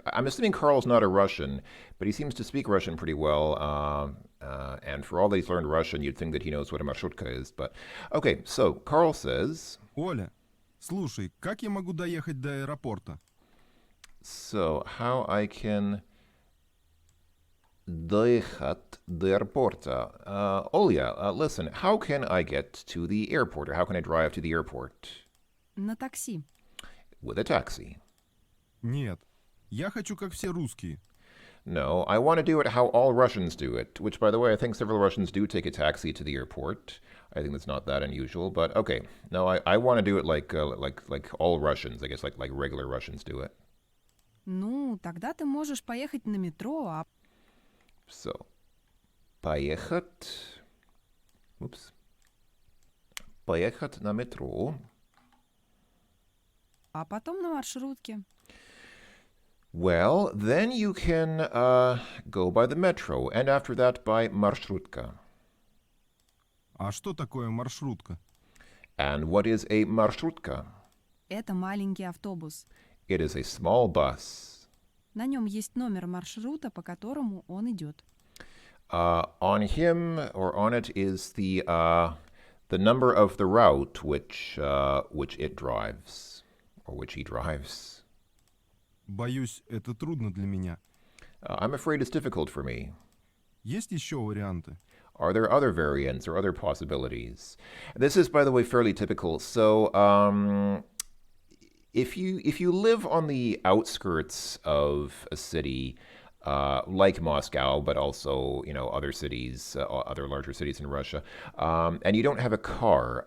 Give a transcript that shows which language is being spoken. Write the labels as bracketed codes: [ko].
[en] I'm assuming Carl's not a Russian, but he seems to speak Russian pretty well. And for all that he's learned Russian, you'd think that he knows what a marshutka is. But okay, so Carl says. [ru] Оля, слушай, как я могу доехать до аэропорта? [en] So, how I can [ru] доехать до аэропорта. [en] Olya, listen, how can I get to the airport, or how can I drive to the airport? [ru] На такси. [en] With a taxi. [ru] Нет, я хочу как все русские. [en] No, I want to do it how all Russians do it, which, by the way, I think several Russians do take a taxi to the airport. I think that's not that unusual, but okay. No, I want to do it like all Russians, I guess, like regular Russians do it. [ru] Ну, тогда ты можешь поехать на метро, [en] So, [ru] поехать. [en] Oops. [ru] Поехать на метро. а потом на маршрутке. [en] Well, then you can go by the metro, and after that by marshrutka. [ru] А что такое маршрутка? [en] And what is a marshrutka? [ru] Это маленький автобус. [en] It is a small bus. [ru] На нем есть номер маршрута, по которому он идет. [en] On him or on it is the number of the route which it drives, or which he drives. [ru] Боюсь, это трудно для меня. [en] I'm afraid it's difficult for me. [ru] Есть еще варианты? [en] Are there other variants or other possibilities? This is, by the way, fairly typical. So, if you live on the outskirts of a city, like Moscow, but also other cities, other larger cities in Russia, and you don't have a car.